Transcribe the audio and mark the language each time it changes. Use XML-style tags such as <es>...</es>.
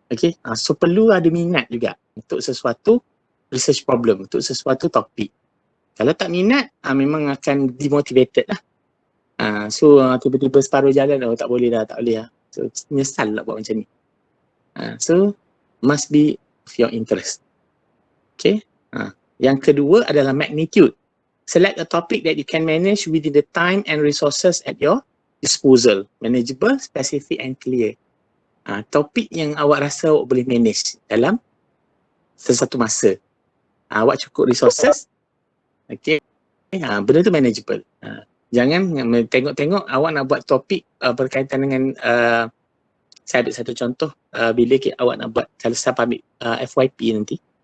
<ms>Okay, so perlu ada minat juga untuk sesuatu research problem, untuk sesuatu topik. Kalau tak minat, memang akan demotivated lah. So tiba-tiba separuh jalan, tak boleh dah, so menyesal lah buat macam ni.</ms> <en>So must be of your interest.</en> <ms>Okay, yang kedua adalah magnitude.</ms> <en>Select a topic that you can manage within the time and resources at your disposal. Manageable, specific and clear.</en> <ms>Topik yang awak rasa awak boleh manage dalam sesuatu masa. Awak cukup resources. Okay, benda tu manageable. Jangan tengok-tengok awak nak buat topik berkaitan dengan saya ambil satu contoh, bila awak nak buat, kalau saya ambil FYP nanti.</ms>